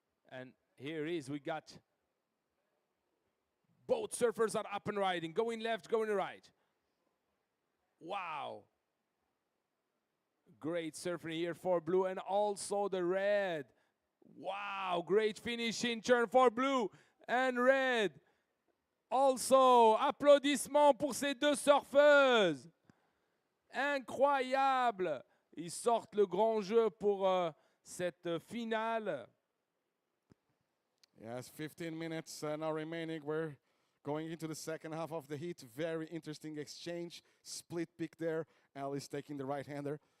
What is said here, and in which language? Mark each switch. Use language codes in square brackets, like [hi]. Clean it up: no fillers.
[en] And here is, we got both surfers are up and riding, going left, going right. Wow. Great surfing here for blue and also the red. Wow, great finish in turn for blue and red. [fr] Also, applaudissements pour ces deux surfeuses. Incroyable. Ils sortent le grand jeu pour cette finale. [en] Yes, 15 minutes now remaining. We're going into the second half of the heat. Very interesting exchange. Split pick there. Alice taking the right-hander.